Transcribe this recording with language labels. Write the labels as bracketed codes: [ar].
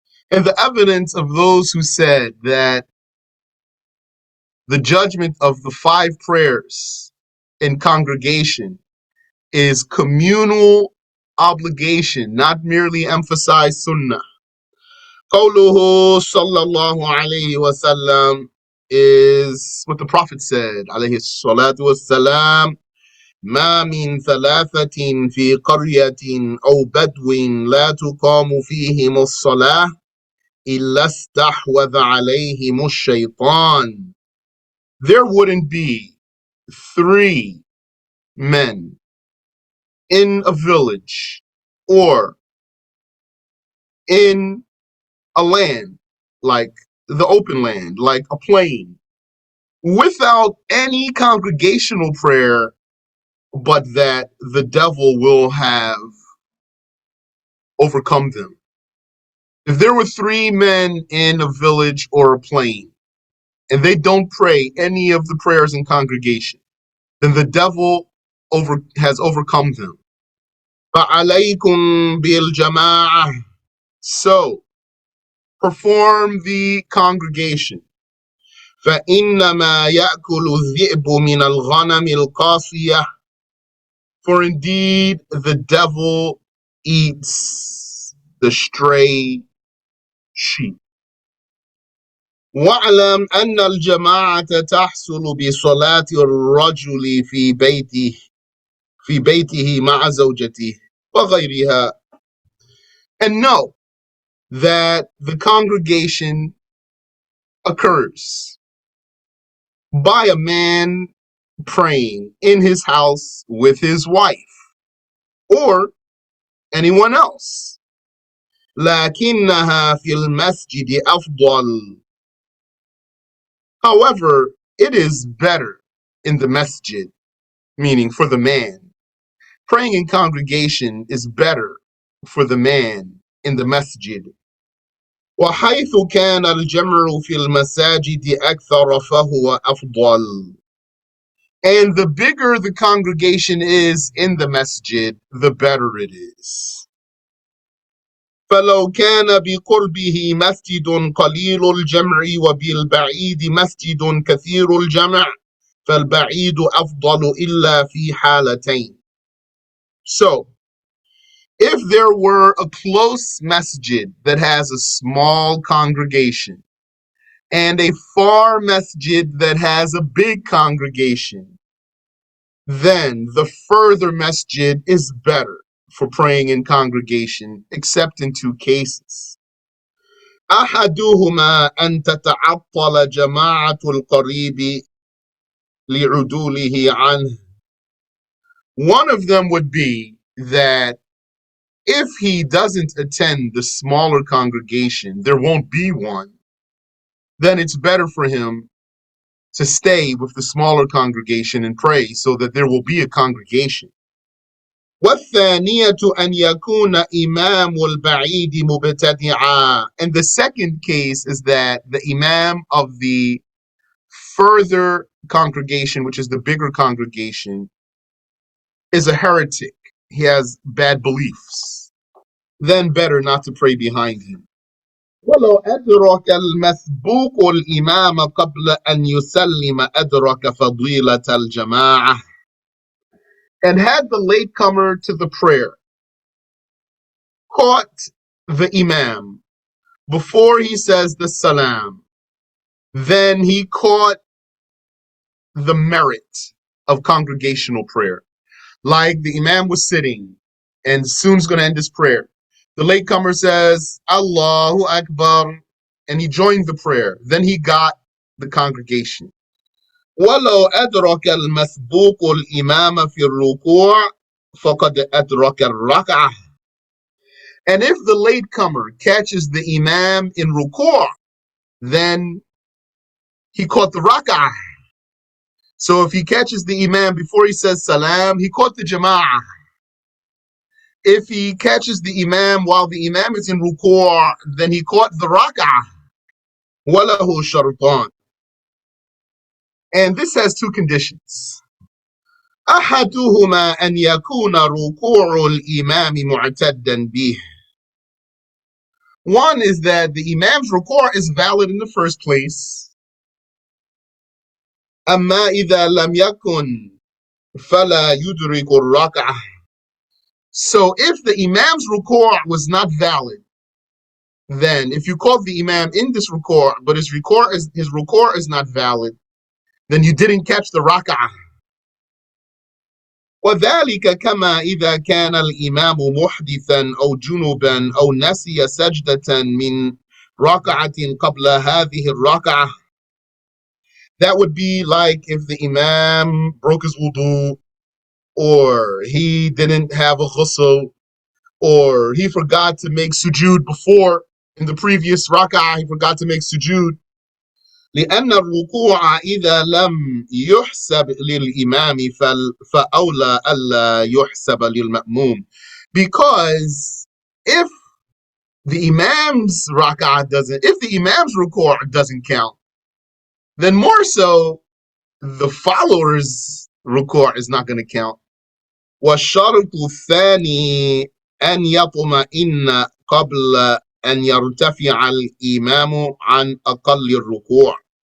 [en] And the evidence of those who said that the judgment of the 5 prayers in congregation is communal obligation, not merely emphasized sunnah. [ar] قوله sallallahu alayhi wa sallam [en] is what the Prophet said, [ar] alayhi salatu wassalam, ما من ثلاثة في قرية أو بدو لا تقام فيهم الصلاة إلا استحوذ عليهم الشيطان. [en] There wouldn't be 3 men in a village or in a land, like the open land, like a plain, without any congregational prayer, but that the devil will have overcome them. If there were 3 men in a village or a plain, and they don't pray any of the prayers in congregation, then the devil has overcome them. [ar] فَعَلَيْكُمْ بِالْجَمَاعَةِ. [en] So, perform the congregation. [ar] فَإِنَّمَا يَأْكُلُ الذِّئْبُ مِنَ الْغَنَمِ الْقَاسِيَةِ. [en] For indeed, the devil eats the stray sheep. [ar] وَاعْلَمْ أَنَّ الْجَمَاعَةَ تَحْصُلُ بِصَلَاةِ الرَّجُلِ في بيته مع زوجته وغيرها. [en] And know that the congregation occurs by a man praying in his house with his wife or anyone else. [ar] لكنها في المسجد أفضل. [en] However, it is better in the masjid, meaning for the man. Praying in congregation is better for the man in the masjid. [ar] وحيث كان الجمع في المساجد أكثر فهو أفضل. [en] And the bigger the congregation is in the masjid, the better it is. [ar] فلو كان بقربه مسجد قليل الجمع وبالبعيد مسجد كثير الجمع فالبعيد أفضل إلا في حالتين. [en] So, if there were a close masjid that has a small congregation and a far masjid that has a big congregation, then the further masjid is better for praying in congregation, except in two cases. [ar] أحدهما أن تتعطل جماعة القريب لعدوله عنه. [en] One of them would be that if he doesn't attend the smaller congregation, there won't be one, then it's better for him to stay with the smaller congregation and pray so that there will be a congregation. [ar] والثانية أن يكون إمام البعيد مبتدعا. [en] And the second case is that the imam of the further congregation, which is the bigger congregation, is a heretic. He has bad beliefs. Then better not to pray behind him. [ar] ولو أدرك المسبوق الإمام قبل أن يسلم أدرك فضيلة الجماعة. [en] And had the latecomer to the prayer caught the imam before he says the salam, then he caught the merit of congregational prayer. Like the imam was sitting and soon is going to end his prayer. The latecomer says, Allahu Akbar, and he joined the prayer. Then he got the congregation. [ar] وَلَوْ أَدْرَكَ الْمَسْبُوقُ الْإِمَامَ فِي الرُّكُوعِ فَقَدْ أَدْرَكَ الرَّكْعَةِ. [en] And if the latecomer catches the imam in ruku', then he caught the rak'ah. So if he catches the imam before he says salam, he caught the jama'ah. If he catches the imam while the imam is in ruku', then he caught the rak'ah. [ar] وَلَهُ شَرْطَانِ. [en] And this has two conditions. [ar] أحدهما أن يكون ركوع الإمام معتدا به. [en] One is that the imam's ruku' is valid in the first place. [ar] أما إذا لم يكن فلا يدرك الركعة. [en] So if the imam's ruku' was not valid, then if you called the imam in this ruku' but his ruku' is not valid, then you didn't catch the rak'ah. [ar] وذلك كما إذا كان الإمام محدثا أو جنبا أو نسي سجدة من ركعة قبل هذه الركعة. [en] That would be like if the imam broke his wudu, or he didn't have a ghusl, or he forgot to make sujood before in the previous rak'ah, he forgot to make sujood. [ar] لأن الركوع إذا لم يحسب للإمام فأولى ألا يحسب للمأموم. [en] Because if the imam's if the imam's ruku' doesn't count, then more so the follower's ruku' is not going to count. [ar] والشرط الثاني أن يطمئن قبل أن يرتفع الإمام عن أقل الركوع.